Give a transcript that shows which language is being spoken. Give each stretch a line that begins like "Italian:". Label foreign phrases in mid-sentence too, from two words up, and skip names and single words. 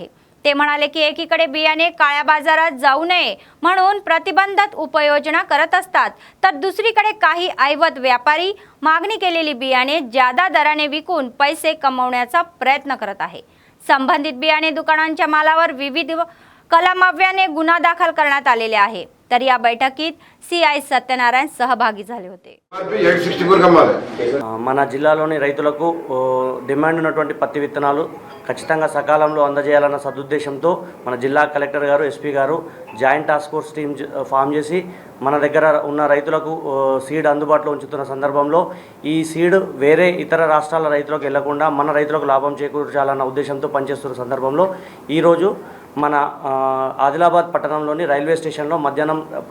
Marathi: ते म्हणाले की एकीकडे बियाणे काळ्या बाजारात जाऊ नये म्हणून प्रतिबंधित उपाययोजना करत असतात, तर दुसरीकडे काही ऐवत व्यापारी मागणी केलेली बियाणे जादा दराने विकून पैसे कमवण्याचा प्रयत्न करत आहे। संबंधित बियाणे दुकानांच्या मालावर विविध कलमाव्याने गुन्हा दाखल करण्यात आलेले आहे। तर या बैठकीत सीआई सत्यनारायण सहभागी झाले होते।
Telugu: మన జిల్లాలోని రైతులకు డిమాండ్ ఉన్నటువంటి పత్తి విత్తనాలు ఖచ్చితంగా సకాలంలో అందజేయాలన్న సదుద్దేశంతో మన జిల్లా కలెక్టర్ గారు ఎస్పీ గారు
English: joint task force team form
Telugu: చేసి మన దగ్గర ఉన్న రైతులకు సీడ్ అందుబాటులో ఉంచుతున్న సందర్భంలో ఈ సీడ్ వేరే ఇతర రాష్ట్రాల రైతులకు వెళ్లకుండా మన రైతులకు లాభం చేకూర్చాలన్న ఉద్దేశంతో పనిచేస్తున్న సందర్భంలో ఈరోజు మన ఆదిలాబాద్ పట్టణంలోని రైల్వే స్టేషన్లో మధ్యాహ్నం